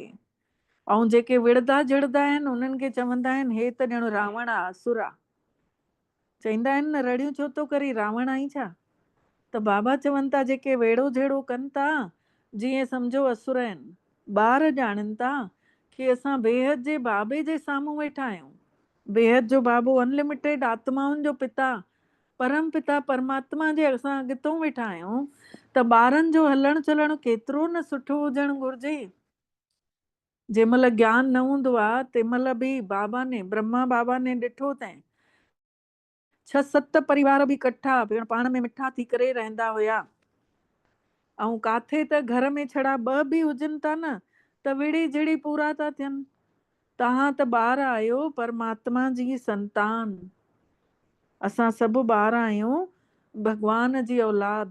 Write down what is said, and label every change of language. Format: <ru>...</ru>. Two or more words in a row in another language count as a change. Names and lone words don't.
<sd>ऐं जेके विड़दा जिड़दा आहिनि उन्हनि खे चवंदा आहिनि हे त ॼण रावण आहे, असुर आहे। चवंदा आहिनि न रड़ियूं छो थो करी, रावण आई छा? त बाबा चवनि था जेके वेड़ो झेड़ो कनि था जीअं सम्झो असुर आहिनि। ॿार ॼाणनि था कि असां बेहद जे बाबे जे साम्हूं वेठा आहियूं। बेहद जो बाबो अनलिमिटेड आत्माउनि जो पिता, परम पिता परमात्मा जे असां अॻितो वेठा आहियूं। त ॿारनि जो हलण चलण केतिरो न सुठो हुजणु घुरिजे। जंहिं महिल ज्ञान न हूंदो आहे तंहिं महिल बि बाबा ने, ब्रह्मा बाबा ने ॾिठो अथईं 6-7 परिवार बि इकट्ठा पाण में मिठा थी करे रहंदा हुया। ऐं काथे त घर में छड़ा 2 बि हुजनि था न त विड़ी झिड़ी पूरा था थियनि। तव्हां त ॿार आहियो परमात्मा जी संतान, असां सभु ॿार आहियूं भगवान जी औलाद।</sd>